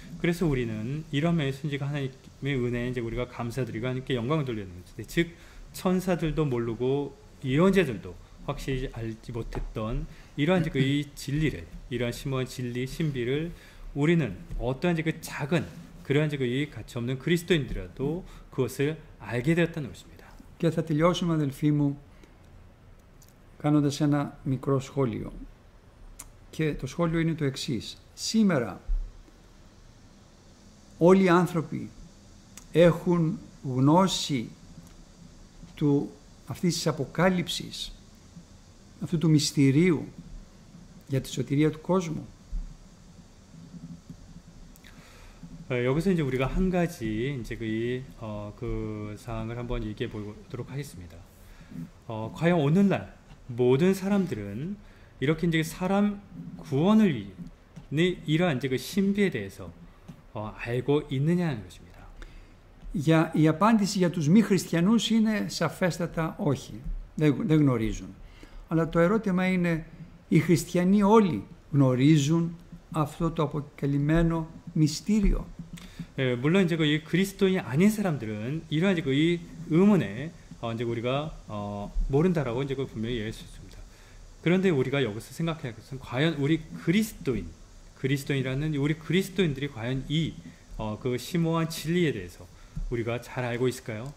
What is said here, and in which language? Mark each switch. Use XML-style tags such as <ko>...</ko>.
<ko>그래서 우리는 이런 면에서 이제 하나님의 은혜에 이제 우리가 감사드리고 하나님께 영광을 돌리는 것인데, 즉 천사들도 모르고 예언자들도 확실히 알지 못했던 이러한 그 이 진리를, 이러한 심오한 진리 신비를 우리는 어떠한 그 작은 그러한 이 가치 없는 그리스도인들이라도 그것을 알게 되었다는 것입니다.</ko> <el>Και θα τελειώσουμε, αδελφοί μου, κάνοντας ένα μικρό σχόλιο. Και το σχόλιο είναι το εξής. Σήμερα όλοι οι άνθρωποι έχουν γνώση αυτής της αποκάλυψης, αυτού του μυστηρίου για τη σωτηρία του κόσμου.</el> <ko>여기서 이제 우리가 한 가지 이제 그 사항을 한번 얘기해 보도록 하겠습니다. 과연 오늘날 모든 사람들은 이렇게 이제 사람 구원을 위해 이러한 이제 그 신비에 대해서 알고 있느냐는 것입니다.</ko> <el>Η απάντηση για τους μη χριστιανούς είναι σαφέστατα όχι. Δεν γνωρίζουν. Αλλά το ερώτημα είναι, οι χριστιανοί όλοι γνωρίζουν αυτό το αποκαλυμμένο μυστήριο?</el> <ko>물론 이제 이 그리스도인이 아닌 사람들은 이러한 이제 이 의문에 이제 우리가 모른다라고 이제 분명히 얘기할 수 있습니다. 그런데 우리가 여기서 생각해야 할 것은, 과연 우리 그리스도인이라는 우리 그리스도인들이 과연 이 그 심오한 진리에 대해서 우리가 잘 알고 있을까요?</ko>